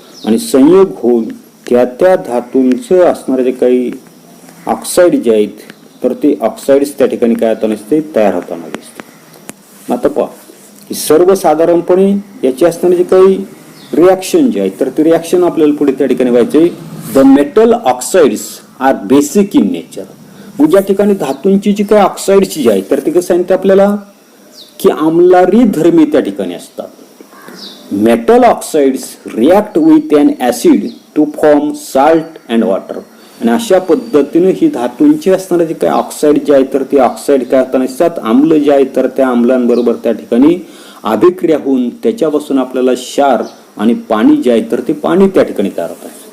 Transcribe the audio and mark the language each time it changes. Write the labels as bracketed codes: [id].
[mr] आणि संयोग होऊन त्या धातूंचं असणारे जे काही ऑक्साईड जे आहेत तर ते ऑक्साईड्स त्या ठिकाणी काय होताना दिसते तयार होताना दिसते. आता पहा की सर्वसाधारणपणे याची असणारे जे काही रिॲक्शन जे आहे तर ते रिॲक्शन आपल्याला पुढे त्या ठिकाणी व्हायचे. [en] The metal oxides are basic in nature. [mr] ज्या ठिकाणी धातूंची जी काही ऑक्साइड्स जी आहे तर ते कसं सांगते आपल्याला की आम्लारी धर्मी त्या ठिकाणी असतात. [en] Metal oxides react with an acid to form salt and water. [mr] आणि अशा पद्धतीने ही धातूंची असणारे जे काही ऑक्साईड जे आहे तर ते ऑक्साईड काय होताना दिसतात, आम्ल जे आहे तर त्या आम्लांबरोबर त्या ठिकाणी अभिक्रिया होऊन त्याच्यापासून आपल्याला क्षार आणि पाणी जे आहे तर ते पाणी त्या ठिकाणी तयार होतात.